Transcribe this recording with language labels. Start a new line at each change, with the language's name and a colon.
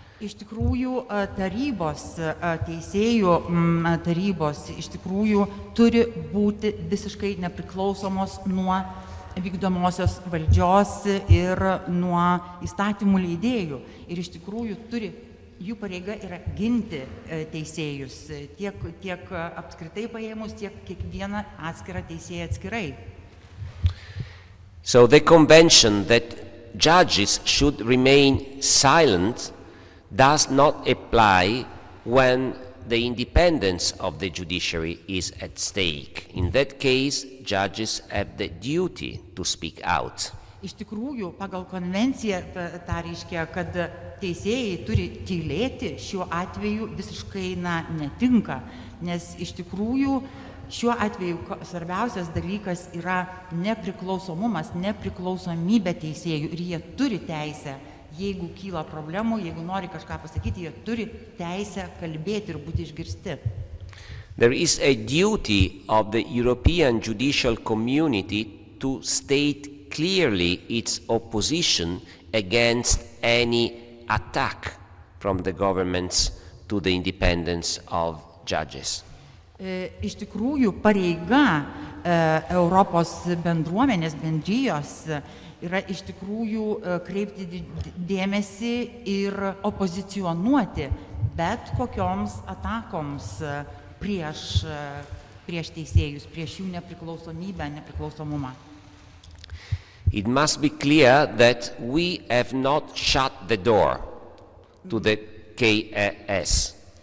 Lithuanian: Iš tikrųjų, tarybos, teisėjų tarybos iš tikrųjų turi būti visiškai nepriklausomos nuo vykdomosios valdžios ir nuo įstatymų leidėjų. Ir iš tikrųjų jų pareiga yra ginti teisėjus, tiek apskritai paėmus, tiek kiekvieną atskirą teisėją atskirai.
English: So the convention that judges should remain silent does not apply when the independence of the judiciary is at stake. In that case, judges have the duty to speak out.
Lithuanian: Iš tikrųjų, pagal konvenciją tą reiškia, kad teisėjai turi tylėti, šiuo atveju visiškai netinka, nes iš tikrųjų šiuo atveju svarbiausias dalykas yra nepriklausomumas, nepriklausomybė teisėjų ir jie turi teisę. Jeigu kyla problemų, jeigu nori kažką pasakyti, jie turi teisę kalbėti ir būti išgirsti.
English: There is a duty of the European judicial community to state clearly its opposition against any attack from the governments to the independence of judges.
Lithuanian: Iš tikrųjų, pareiga Europos bendruomenės, bendrijos yra iš tikrųjų kreipti dėmesį ir opozicionuoti bet kokioms atakoms prieš teisėjus, prieš jų nepriklausomybę, nepriklausomumą.
English: It must be clear that we have not shut the door to the KRS.